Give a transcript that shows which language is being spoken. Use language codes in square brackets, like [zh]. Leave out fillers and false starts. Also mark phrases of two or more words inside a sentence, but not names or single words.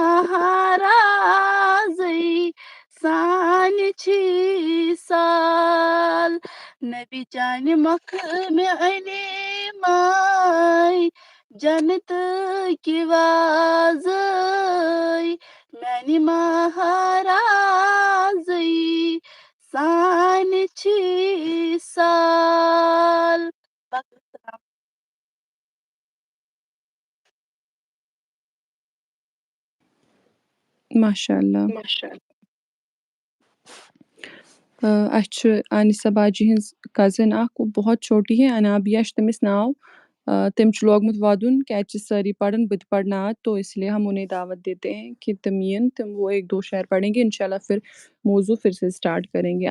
[ks] مہارازٕے سانہِ چھی سال نبی چانہِ مۄکھٕ مےٚ اَنے ماے جنتٕکۍ وازٕے میانہِ مہارازٕے سانہِ چھی سال باقی السلام. ماشاء اللہ. اَسہِ چھُ انیسہ باجی ہٕنٛز کزن اکھ [ur] بہت چھوٹی ہے [ks] انابیہ چھُ تٔمِس ناو. تٔمۍ چھُ لوگمُت وَدُن کیٛازِ چھِ سٲری پَران بہٕ تہِ پَرنا [ur] آج تو اس لیے ہم انہیں دعوت دیتے ہیں کہ تم یِن تم وہ 1-2 شعر پڑھیں گے انشاءاللہ پھر موضوع پھر سے اسٹارٹ کریں گے.